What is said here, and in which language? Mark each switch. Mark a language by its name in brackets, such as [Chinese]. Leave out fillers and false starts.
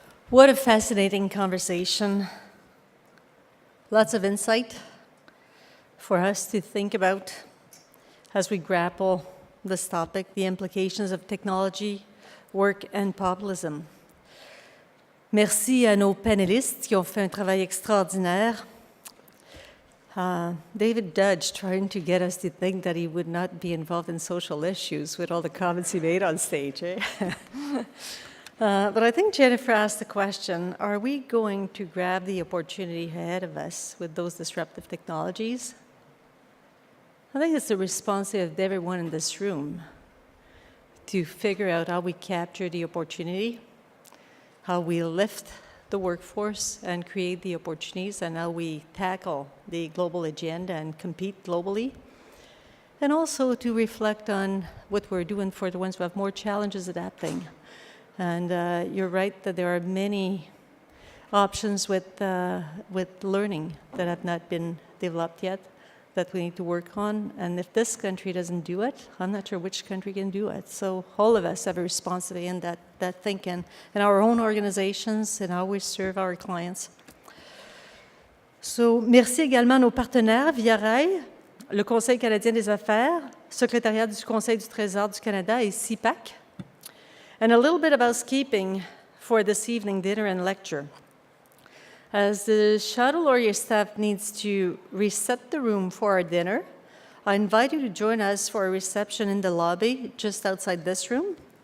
[English] What a fascinating conversation. Lots of insight for us to think about as we grapple this topic, the implications of technology, work, and populism. [French] Merci à nos panélistes qui ont fait un travail extraordinaire. [English] David Dudge trying to get us to think that he would not be involved in social issues with all the comments he made on stage, eh? But I think Jennifer asked the question, are we going to grab the opportunity ahead of us with those disruptive technologies? I think it's the responsibility of everyone in this room to figure out how we capture the opportunity, how we lift the workforce and create the opportunities, and how we tackle the global agenda and compete globally. And also to reflect on what we're doing for the ones who have more challenges adapting. And you're right that there are many options with learning that have not been developed yet that we need to work on. And if this country doesn't do it, I'm not sure which country can do it. So all of us have a responsibility in that thinking, in our own organizations and how we serve our clients. [French] So merci également à nos partenaires, Via Rail, le Conseil canadien des affaires, Secrétariat du Conseil du Trésor du Canada et CIPAC. [English] And a little bit of housekeeping for this evening dinner and lecture. As the shuttle or your staff needs to reset the room for our dinner, I invite you to join us for a reception in the lobby just outside this room.